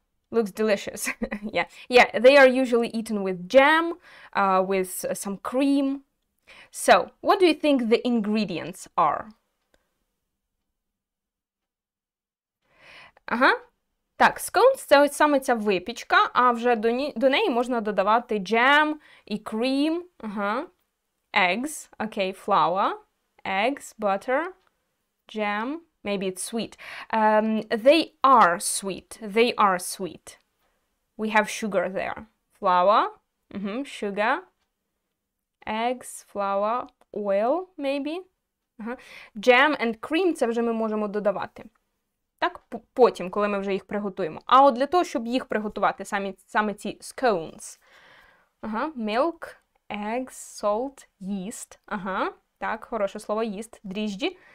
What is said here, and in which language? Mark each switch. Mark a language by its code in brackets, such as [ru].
[en] Looks delicious. Yeah, they are usually eaten with jam, with some cream. So, what do you think the ingredients are? [uk] Так, scones – це ось саме ця випічка, а вже до неї можна додавати jam і cream. [en] Eggs, okay, flour, eggs, butter, jam. Maybe it's sweet. They are sweet. They are sweet. We have sugar there. Flour, sugar, eggs, flour, oil, maybe. Jam and cream [uk] – це вже ми можемо додавати. Так, потім, коли ми вже їх приготуємо. А от для того, щоб їх приготувати, саме ці scones. [en] Milk, eggs, salt, yeast. [uk] Так, хороше слово, yeast, дріжджі.